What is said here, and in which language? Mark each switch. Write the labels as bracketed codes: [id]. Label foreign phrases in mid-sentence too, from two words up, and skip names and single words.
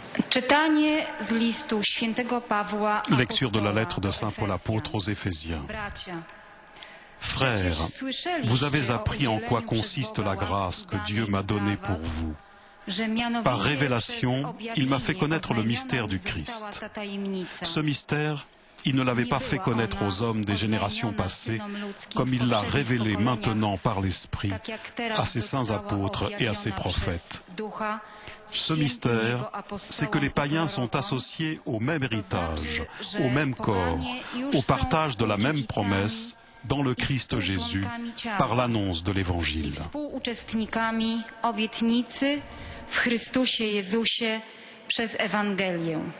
[pl] Czytanie z listu świętego Pawła [fr] Lecture de la [pl] apostola [fr] lettre de [pl] do [fr] Saint Paul apôtre aux Éphésiens. [pl] Bracia, [fr] Frères, vous avez appris en quoi consiste la grâce que Dieu m'a donnée pour vous. [pl] że mianowicie [fr] Par révélation, [pl] przez objawienie [fr] il m'a fait connaître le [pl] oznajmiona [fr] mystère [pl] mi [fr] du [pl] została [fr] Christ. [pl] ta tajemnica. [fr] Ce mystère, il ne l'avait pas fait connaître aux hommes des générations passées, comme il l'a révélé maintenant par l'Esprit [pl] Tak jak teraz [fr] à ses saints [pl] została [fr] apôtres et à ses [pl] objawiona [fr] prophètes. [pl] przez Ducha [fr] Ce [pl] świętym [fr] mystère, [pl] Jego apostołom [fr] c'est que les [pl] i [fr] païens sont [pl] prorokom, [fr] associés au même héritage, [pl] to znaczy, [fr] au [pl] że [fr] même corps, [pl] poganie już [fr] au [pl] są [fr] partage de la même [pl] współdziedzicami [fr] promesse dans le Christ Jésus par l'annonce de [pl] i [fr] l'Évangile. [pl] współuczestnikami obietnicy w Chrystusie Jezusie przez Ewangelię.